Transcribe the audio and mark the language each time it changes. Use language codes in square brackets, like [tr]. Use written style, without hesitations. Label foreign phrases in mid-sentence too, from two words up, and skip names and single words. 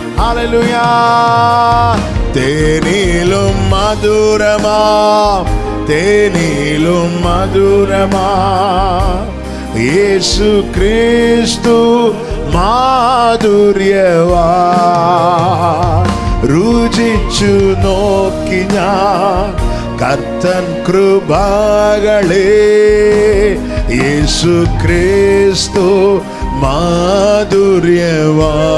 [ta] ஹalleluya. தேனிலும் மதுரமா, தேனிலும் மதுரமா இயேசு கிறிஸ்து മാധുര്യവാ. [ml] രുചിച്ചു നോക്കി ഞാൻ കർത്തൻ കൃപകളെ, യേശു ക്രിസ്തു മാധുര്യവാ.